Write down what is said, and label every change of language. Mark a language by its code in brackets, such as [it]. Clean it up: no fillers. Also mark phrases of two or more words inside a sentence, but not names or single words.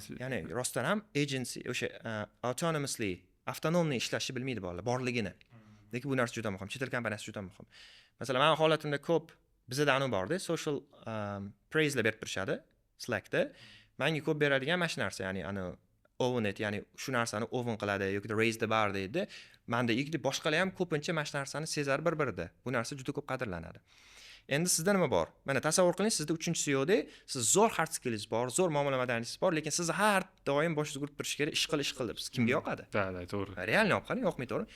[uz] Ya'ni rostdan ham agency o'sha autonomously, avtonomni ishlashni bilmaydi bolalar, borligini. Lekin bu narsa juda muhim. Chet el kompaniyasi juda muhim. Masalan, men holatimda ko'p bizda anu borda, [en] social praise'lar [uz] berib turishadi Slackda. Menga ko'p beradigan mana shu narsa, ya'ni [en] own it, [uz] ya'ni shu narsani own qiladi yoki [en] raise the bar [uz] deydi. Menda ikkita boshqalar ham ko'pincha mana shu narsani sezar bir-birida. Bu narsa juda ko'p qadrlanadi. Endi sizda nima bor? Mana tasavvur qiling, sizda 3-CEO-da siz zo'r [en] hard skillingiz [uz] bor, zo'r muomala madaniyatingiz bor, lekin sizni har doim boshingiz urib turish kerak, ish qil deb. Kimga yoqadi? Da, to'g'ri. Realni olib qarang, yoqmay to'g'ri.